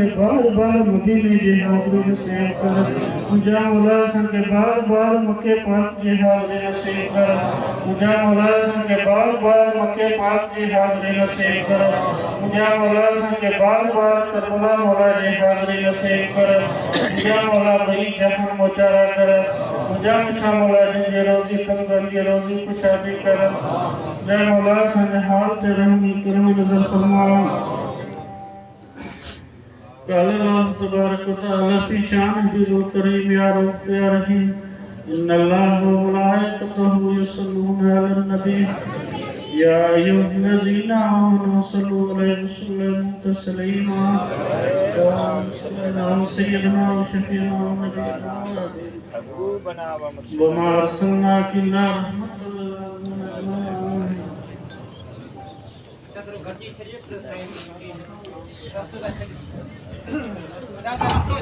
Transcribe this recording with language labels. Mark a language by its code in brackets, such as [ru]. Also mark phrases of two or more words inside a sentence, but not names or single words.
[sd] बार बार मदीने जी हाज़िरी नसीब कर मुझा मौला असांखे बार बार मके पाक जी हाज़िरी नसीब कर मुझा मौला असांखे बार बार मके पाक जी हाज़िरी नसीब कर मुझा मौला असांखे बार बार करबला मौला जी हाज़िरी नसीब कर मुझा मौला बई जहां मोचारा कर मुझा मुछा मौला जिनके रोज़ी तंगन के रोज़ी कुशादी कर जय मौला असांजे हाल ते रहमी करम नज़र फरमा [ar] قال الله تبارك وتعالى في شأنه الكريم يا رب يا رحيم إن الله وملائكته يصلون على النبي يا أيها الذين آمنوا صلوا عليه وسلموا تسليما اللهم صل على سيدنا وشفيعنا ونبينا وما أرسلناك إلا رحمة للعالمين